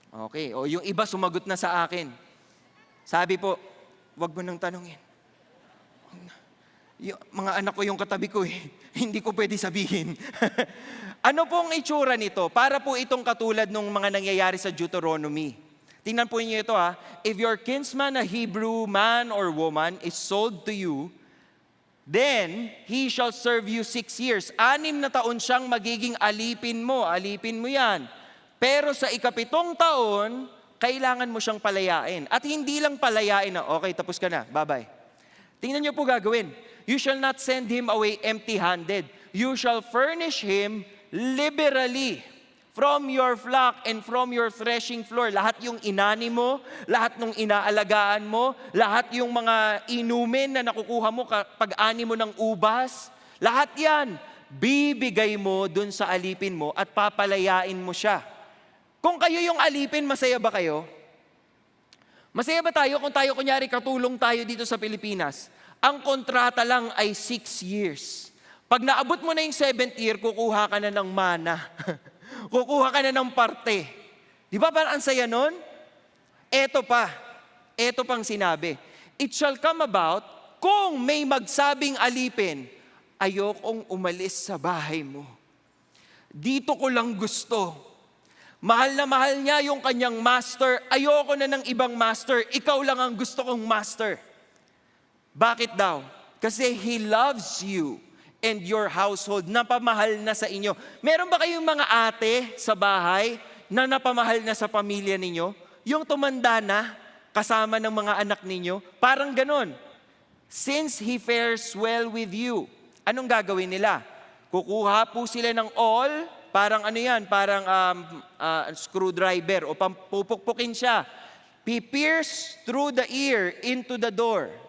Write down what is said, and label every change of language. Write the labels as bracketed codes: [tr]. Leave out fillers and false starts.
[tl] Okay, o yung iba sumagot na sa akin. Sabi po, wag mo nang tanungin. Yung mga anak ko yung katabi ko hindi ko pwede sabihin. Ano pong itsura nito? Para po itong katulad ng mga nangyayari sa Deuteronomy. Tingnan po niyo ito ha. [en] If your kinsman, a Hebrew man or woman, is sold to you, then he shall serve you 6 years. [tl] 6 na taon siyang magiging alipin mo. Alipin mo yan. Pero sa ikapitong taon, kailangan mo siyang palayain. At hindi lang palayain na, okay, tapos ka na, bye-bye. Tingnan niyo po gagawin. [en] You shall not send him away empty-handed. You shall furnish him liberally from your flock and from your threshing floor. [tl] Lahat yung inani mo, lahat ng inaalagaan mo, lahat yung mga inumin na nakukuha mo pag-ani mo ng ubas, lahat yan, bibigay mo dun sa alipin mo at papalayain mo siya. Kung kayo yung alipin, masaya ba kayo? Masaya ba tayo kung tayo, kunyari, katulong tayo dito sa Pilipinas? Ang kontrata lang ay 6 years. Pag naabot mo na yung 7th year, kukuha ka na ng mana. Kukuha ka na ng parte. Di ba parang ang saya nun? Eto pang sinabi. [en] It shall come about, [tl] kung may magsabing alipin, ayokong umalis sa bahay mo. Dito ko lang gusto. Mahal na mahal niya yung kanyang master. Ayoko na ng ibang master. Ikaw lang ang gusto kong master. Bakit daw? Kasi [en] He loves you and your household. [tl] Napamahal na sa inyo. Meron ba kayong mga ate sa bahay na napamahal na sa pamilya ninyo? Yung tumanda na kasama ng mga anak ninyo? Parang ganon. [en] Since He fares well with you, [tl] anong gagawin nila? Kukuha po sila ng all, parang ano yan, parang screwdriver o pupukpukin siya. [en] Pierce through the ear into the door.